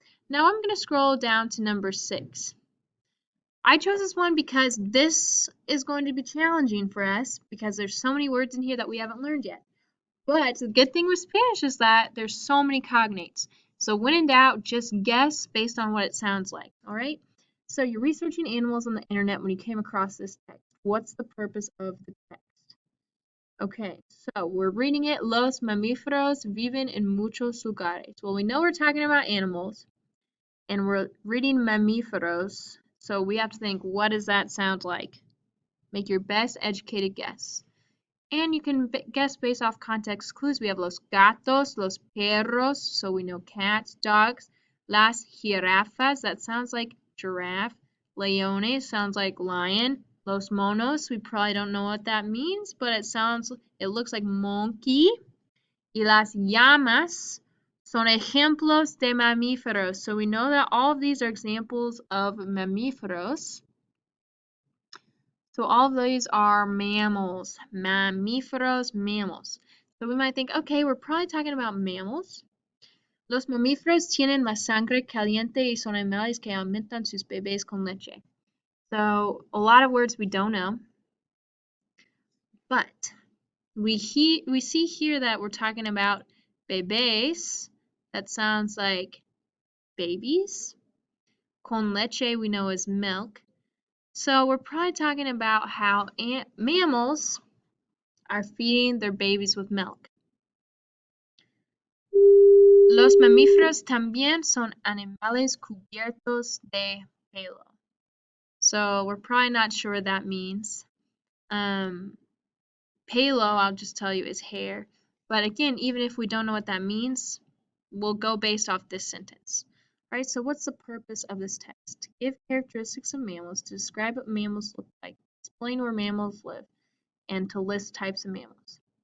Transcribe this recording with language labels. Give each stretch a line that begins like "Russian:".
English: Now I'm going to scroll down to number 6. I chose this one because this is going to be challenging for us because there's so many words in here that we haven't learned yet. But the good thing with Spanish is that there's so many cognates. So when in doubt, just guess based on what it sounds like, all right? So you're researching animals on the internet when you came across this text. What's the purpose of the text? Okay, so we're reading it.
Spanish: Los mamíferos viven en muchos lugares.
English: Well, we know we're talking about animals, and we're reading mamíferos, so we have to think, what does that sound like? Make your best educated guess. And you can guess based off context clues. We have los gatos, los perros, so we know cats, dogs, las jirafas, that sounds like giraffe, leones sounds like lion, los monos, we probably don't know what that means, but it looks like monkey,
Spanish: y las llamas son ejemplos de mamíferos,
English: so we know that all of these are examples of mamíferos. So all of these are mammals, mamíferos, mammals. So we might think, okay, we're probably talking about mammals.
Spanish: Los mamíferos tienen la sangre caliente y son animales que alimentan sus bebés con leche.
English: So a lot of words we don't know. But we see here that we're talking about bebés. That sounds like babies. Con leche we know is milk. So we're probably talking about how mammals are feeding their babies with milk.
Spanish: Los mamíferos también son animales cubiertos de pelo.
English: So we're probably not sure what that means. Pelo, I'll just tell you, is hair. But again, even if we don't know what that means, we'll go based off this sentence. All right, so what's the purpose of this text? Give characteristics of mammals, to describe what mammals look like, explain where mammals live, and to list types of mammals.